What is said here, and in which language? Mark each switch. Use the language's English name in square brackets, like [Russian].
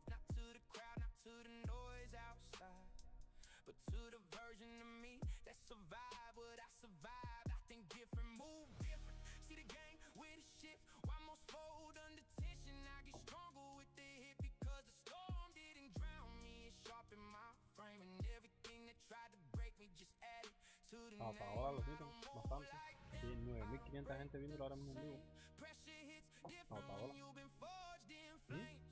[English] Not to the crowd, not to the noise outside, but to the version of me that survived what I survived. I think different, move different. See the game with a shift, why most fold under tension. I get stronger with the hit because the storm didn't drown me. It sharpened my frame and everything that tried to break me just added to the name. [Spanish] Ahora lo dicen bastante. Sí, 9500 gente viendo ahora mismo en vivo. [English] Pressure hits different, you've been forged in flames.